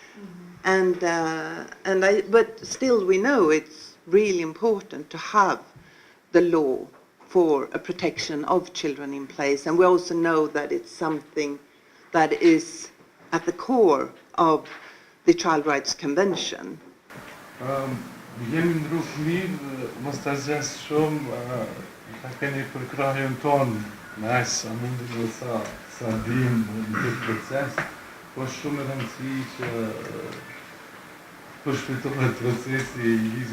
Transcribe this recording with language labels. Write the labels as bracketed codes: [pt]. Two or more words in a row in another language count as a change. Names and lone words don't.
[en] But still we know it's really important to have the law for a protection of children in place. And we also know that it's something that is at the core of the Child Rights Convention. [sq] Jemi ndru fëmijë, mos ta zgjas shumë, ta keni për krahun ton, me aq sa mundi sa dim në këtë proces, po shumë e rëndësi që përshpejtohet procesi I ligjit.